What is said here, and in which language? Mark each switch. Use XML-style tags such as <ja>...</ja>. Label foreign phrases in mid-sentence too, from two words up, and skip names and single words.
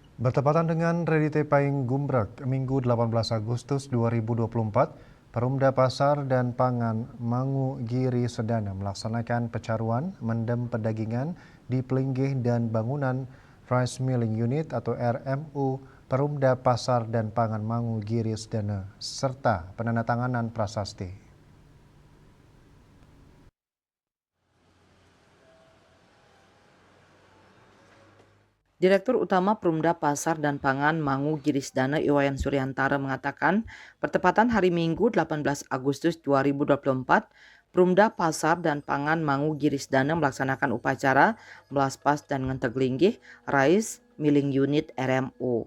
<id>Bertepatan dengan Redite Payung Gumbrek, Minggu 18 Agustus 2024, Perumda Pasar dan Pangan Mangu Giri Sedana melaksanakan pecaruan mendem pedagingan di Pelinggih dan Bangunan</id> <en>Rice Milling Unit</en> <id>atau RMU Perumda Pasar dan Pangan Mangu Giri Sedana serta penandatanganan prasasti. Direktur Utama Perumda Pasar dan Pangan Mangu Girisdana Iwayan Suryantara mengatakan, bertepatan hari Minggu 18 Agustus 2024, Perumda Pasar dan Pangan Mangu Girisdana melaksanakan upacara melaspas dan ngenteglinggih</id> <en>Rice Milling Unit</en> <id>RMU.</id>